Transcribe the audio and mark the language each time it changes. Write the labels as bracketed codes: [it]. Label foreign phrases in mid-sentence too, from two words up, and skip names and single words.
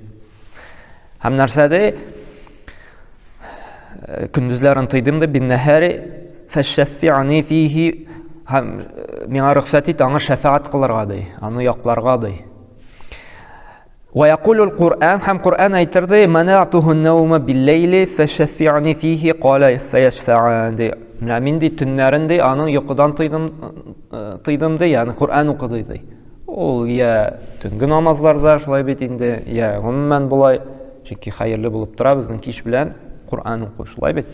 [tt] Һәм нәрсәдә? Көндүзләрен тыйдым ди, [ar] بالنهار فشفعني فيه, [tt] һәм миңа рөхсәт ит аңа шәфәгать кылырга ди, аны якларга ди. [ar] ويقول القرآن, [tt] һәм Куръан әйтер ди: [ar] "منعته النوم بالليل فشفعني فيه قال فيشفعان." [tt] Менә мин ди төннәрен ди аның йокыдан тыйдым ди, ягъни Куръан укыды ди. Ул я төнге намазларда шулай бит инде, я гомумән булай, чөнки хәерле булып тора безнең кич белән Куръан укый, шулай бит.